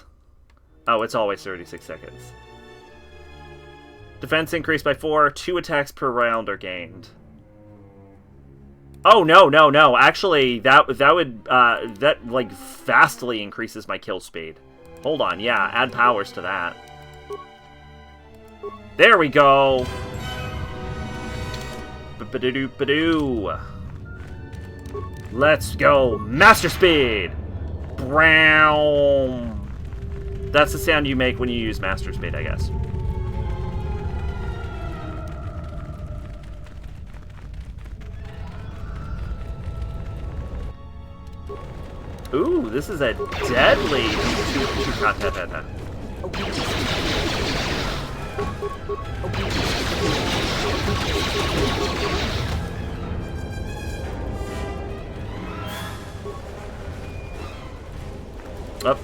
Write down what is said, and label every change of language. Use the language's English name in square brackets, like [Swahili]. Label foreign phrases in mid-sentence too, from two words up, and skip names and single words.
[English] Oh, it's always 36 seconds. Defense increased by 4. 2 attacks per round are gained. Oh, no, no, no. Actually, that would, that, like, vastly increases my kill speed. Hold on, yeah, add powers to that. There we go! Ba-ba-doo-ba-doo. Let's go! Master Speed! Brown. That's the sound you make when you use Master Speed, I guess. Ooh, this is a deadly Up.